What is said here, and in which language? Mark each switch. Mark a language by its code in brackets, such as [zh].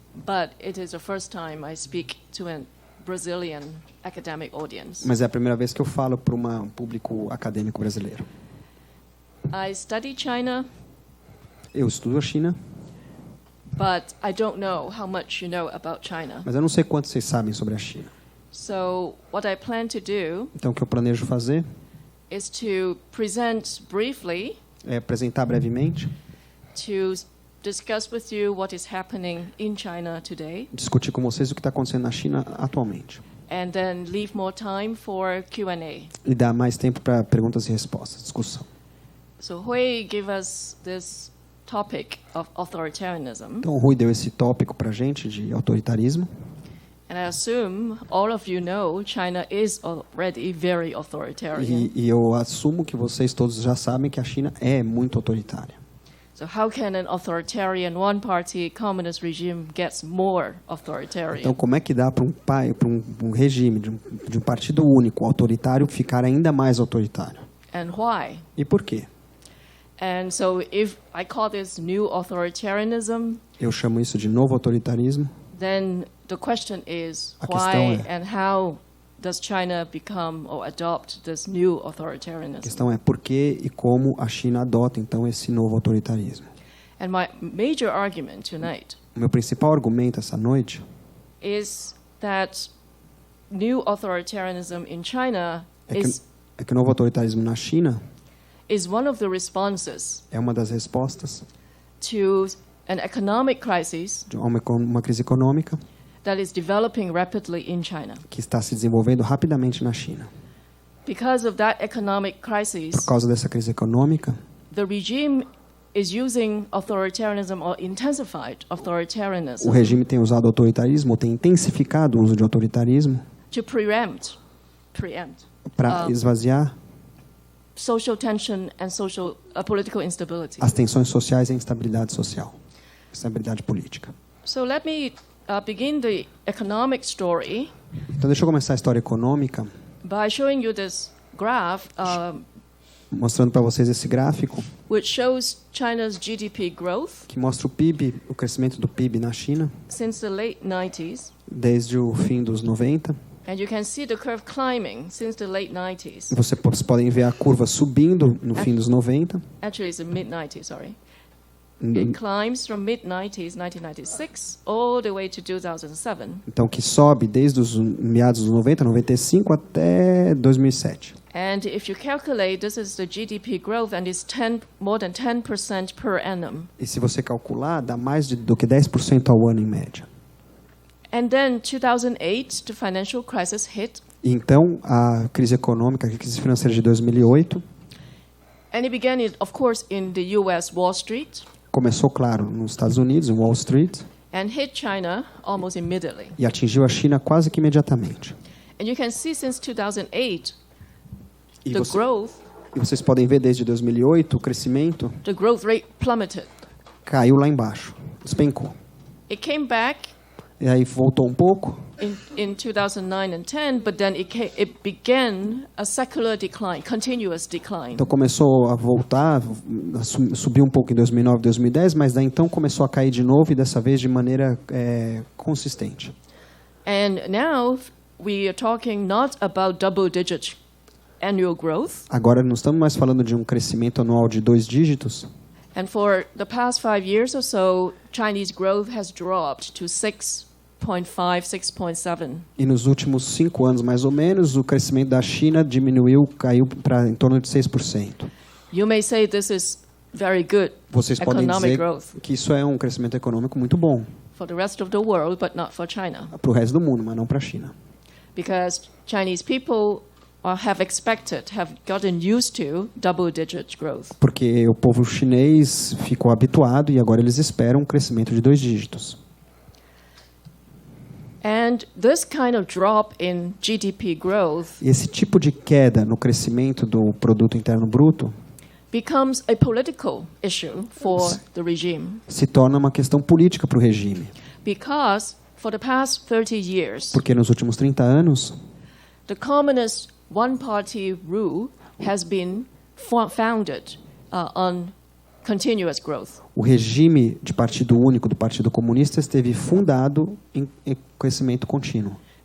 [en] but it is the first time I speak to a Brazilian academic audience. [pt] mas é a primeira vez que eu falo para um público acadêmico brasileiro. [en] I study China, [pt] Eu estudo a China, [en] but I don't know how much you know about China. [pt] mas eu não sei quanto vocês sabem sobre a China. [en] So what I plan to do [pt] Então, o que eu planejo fazer [en] is to present briefly, [pt] é apresentar brevemente, [en] to discuss with you what is happening in China today, [pt] discutir com vocês o que está acontecendo na China atualmente. [en] and then leave more time for Q&A. [pt] E dar mais tempo para perguntas e respostas, discussão. [en] So Hui gave us this topic of authoritarianism, [pt] Então, o Rui deu esse tópico para a gente de autoritarismo. [en] and I assume all of you know China is already very authoritarian. [pt] E eu assumo que vocês todos já sabem que a China é muito autoritária. [en] So how can an authoritarian one-party communist regime get more authoritarian? [pt] Então, como é que dá para um regime de um partido único autoritário ficar ainda mais autoritário? [en] And why? [pt] E por quê? [en] And so if I call this new authoritarianism, [pt] Eu chamo isso de novo autoritarismo. [en] then the question is [pt] A questão [en] why [pt] é- [en] and how does China become or adopt this new [pt] A [en] authoritarianism? [pt] questão é por que e como a China adota, então, esse novo autoritarismo. [en] And my major argument tonight [pt] O meu principal argumento essa noite [en] is that new authoritarianism in China [pt] é que o novo autoritarismo na China [en] is one of the responses [pt] é uma das respostas [en] to an economic crisis [pt] de uma crise econômica [en] that is developing rapidly in China. [pt] que está se desenvolvendo rapidamente na China. [en] Because of that economic [pt] Por [en] crisis, [pt] causa dessa crise econômica, [en] the regime is using authoritarianism or intensified [pt] o [en] authoritarianism [pt] regime tem usado autoritarismo, ou tem intensificado o uso de autoritarismo [en] to preempt [pt] para esvaziar [en] social tension and political instability. [pt] as tensões sociais e a instabilidade social, instabilidade política. [en] So let me begin the economic story [pt] Então, deixa eu começar a história econômica [en] by showing you this graph [pt] mostrando para vocês esse gráfico [en] which shows China's GDP growth [pt] que mostra o PIB, o crescimento do PIB na China [en] since the late 90s. [pt] desde o fim dos 90. [en] And you can see the curve climbing since the late 90s. [pt] Vocês podem ver a curva subindo no fim dos 90. [en] Actually, it's the mid-90s, sorry. It climbs from mid-90s, 1996, all the way to 2007. [pt] Então, que sobe desde os meados dos 90, 95 até 2007. [en] And if you calculate, this is the GDP growth, and it's more than 10% per annum. [pt] E se você calcular, dá mais do que 10% ao ano em média. [en] And then 2008, the financial crisis hit. [pt] E então, a crise econômica, a crise financeira de 2008, [en] And it began, of course, in the U.S. Wall Street, [pt] começou, claro, nos Estados Unidos, em Wall Street, [en] and hit China almost immediately. [pt] e atingiu a China quase que imediatamente. [en] And you can see since 2008, [pt] E, [en] the growth, [pt] e vocês podem ver desde 2008, o crescimento [en] the growth rate plummeted. [pt] caiu lá embaixo. despencou. [en] It came back [pt] E aí voltou um pouco. [en] in 2009 and 10, but then it began a secular decline, continuous decline. [pt] Então começou a voltar, subiu um pouco em 2009, 2010, mas daí então começou a cair de novo e dessa vez de maneira consistente. [en] And now we are talking not about double-digit annual growth. [pt] Agora não estamos mais falando de um crescimento anual de 2 dígitos. [en] And for the past 5 years or so, Chinese growth has dropped to 6.5, 6.7. [pt] E nos últimos 5 anos, mais ou menos, o crescimento da China caiu para em torno de 6%. [en] You may say this is very good [pt] Vocês podem [en] economic [pt] dizer [en] growth [pt] que isso é um crescimento econômico muito bom [en] for the rest of the world, but not for China. [pt] para o resto do mundo, mas não para a China. [en] Because Chinese people have gotten used to double-digit growth. [pt] Porque o povo chinês ficou habituado e agora eles esperam um crescimento de 2 dígitos. [en] And this kind of drop in GDP growth [pt] Esse tipo de queda no crescimento do produto interno bruto [en] becomes a political issue for the regime. [pt] se torna uma questão política para o regime. [en] Because for the past 30 years, [pt] Porque nos últimos 30 anos, [en] the communist one-party rule has been founded on continuous growth. [pt] o regime de partido único do Partido Comunista esteve fundado em crescimento contínuo.